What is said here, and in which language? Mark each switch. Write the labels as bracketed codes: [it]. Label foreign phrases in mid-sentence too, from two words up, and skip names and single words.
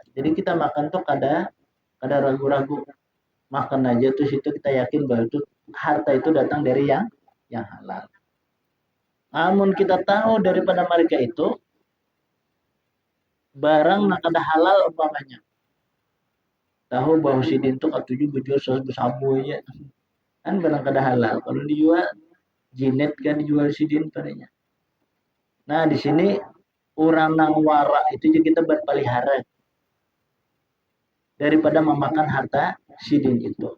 [bjn] Jadi kita makan tuh kada ragu-ragu. Makan aja terus itu kita yakin bahwa itu harta itu datang dari yang halal. Namun kita tahu daripada mereka itu barang nak ada halal umpamanya. Tahu bahwa si din tuh katuju berjual sabu aja. Kan barang kada halal. Kalau dijual jinet kan dijual si din padanya. Nah, di sini orang nang wara itu juga kita berpelihara daripada memakan harta sidin itu.